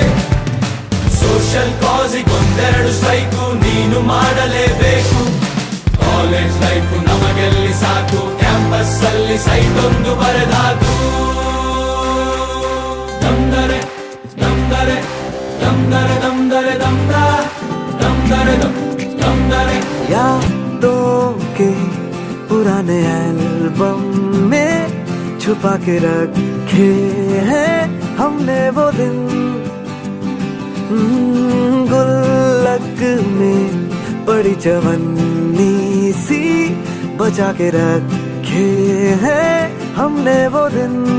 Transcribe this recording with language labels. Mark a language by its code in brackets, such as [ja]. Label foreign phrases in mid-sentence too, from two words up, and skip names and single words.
[kn] ಸೋಷಿಯಲ್ ಕಾಸಿಗೊಂದೆರಡು ಸ್ಟ್ರೈಕು ನೀನು ಮಾಡಲೇಬೇಕು, [en] college life [kn] ನಮಗೆಲ್ಲಿ ಸಾಕು, ಕ್ಯಾಂಪಸ್ ಅಲ್ಲಿ ಸೈಟ್ ಒಂದು ಬರೆದಾಕು. ದಮ್ದರೆ ದಮ್ದರೆ ದಮ್ದರೆ ದಮ್ದರೆ ದಮ್ದ ದಮ್ದರೆ ದಮ್ದರೆ. [hi] यादों के पुराने एल्बम में छुपा के रखे हैं हमने वो दिन, गुल्लक में पड़ी चवन्नी सी बचा के रखे हैं हमने वो दिन.